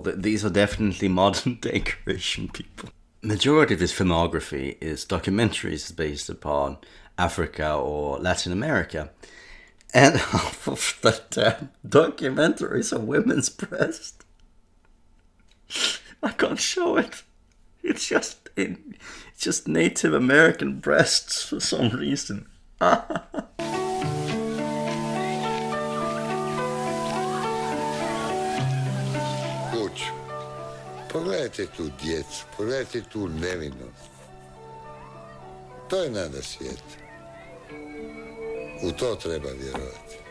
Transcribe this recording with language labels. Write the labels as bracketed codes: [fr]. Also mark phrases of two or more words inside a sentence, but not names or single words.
[en] These are definitely modern-day Croatian people. Majority of his filmography is documentaries based upon Africa or Latin America. And half of the documentaries are women's breasts. I can't show it. It's just Native American breasts for some reason. [hr] Kuću. Pogledajte tu djecu, pogledajte tu nevinost. To je nada svijeta. U to treba vjerovati.